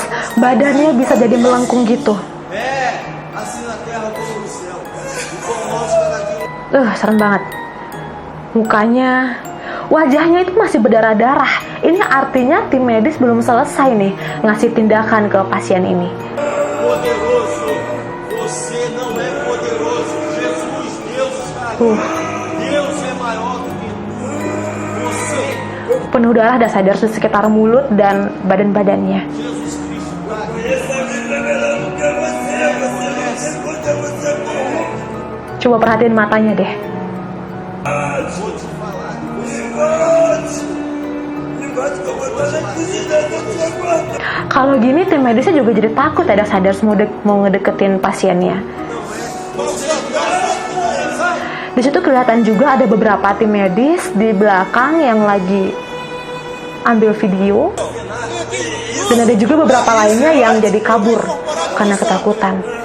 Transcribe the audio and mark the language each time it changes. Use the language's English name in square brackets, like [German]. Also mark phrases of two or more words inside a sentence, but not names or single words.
[Indonesian] Badannya bisa jadi melengkung gitu. Serem banget. Mukanya, wajahnya itu masih berdarah-darah. Ini artinya tim medis belum selesai nih ngasih tindakan ke pasien ini. [Portuguese] Poderoso, você não é poderoso. Jesus, Deus está aqui. Deus é maior do que você. [Indonesian] Penuh darah, Darksiders, di sekitar mulut dan badan-badannya. [Portuguese] Jesus Cristo está aqui. [Indonesian] Coba perhatiin matanya deh. [Portuguese] Vou te falar. [Indonesian] Kalau gini tim medisnya juga jadi takut ya, Darksiders, mau ngedeketin pasiennya. Di situ kelihatan juga ada beberapa tim medis di belakang yang lagi ambil video, dan ada juga beberapa lainnya yang jadi kabur karena ketakutan.